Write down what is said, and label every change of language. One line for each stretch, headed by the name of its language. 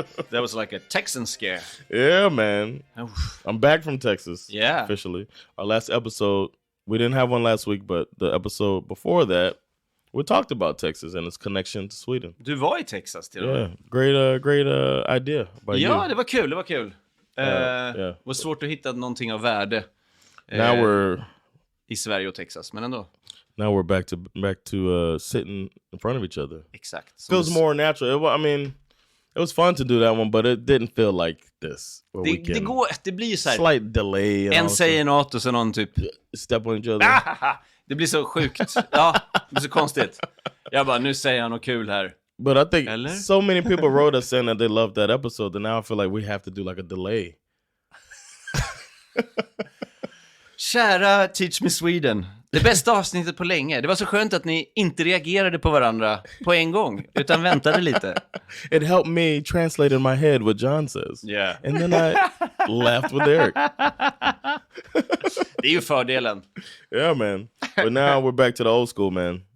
English: That was like a Texan scare. Yeah, man. I'm back from Texas. Yeah. Officially. Our last episode, we didn't have one last week, but the episode before that, we talked about Texas and its connection to Sweden.
Swedish: Du var i Texas till och med.
English: Yeah, great idea by you.
Swedish: Ja, det var kul. Det var svårt att hitta någonting av värde
English: now we're
Swedish: i Sverige och Texas, men ändå.
English: Now we're back to sitting in front of each other.
Swedish: Exakt.
English: Feels more natural. It was fun to do that one, but it didn't feel like this.
Swedish: Det blir ju så här.
English: Slight delay.
Swedish: En säger något och så någon typ
English: step on each other.
Swedish: Det blir så sjukt. Ja, det blir så konstigt. Jag bara, nu säger han något kul här.
English: But I think so many people wrote us saying that they loved that episode, and now I feel like we have to do like a delay.
Swedish: Kära Teach Me Sweden. Det bästa avsnittet på länge. Det var så skönt att ni inte reagerade på varandra på en gång, utan väntade lite.
English: It helped me translate in my head what John says. Yeah. And then I laughed with Erik.
Swedish: Det är ju fördelen.
English: Yeah, man. But now we're back to the old school, man.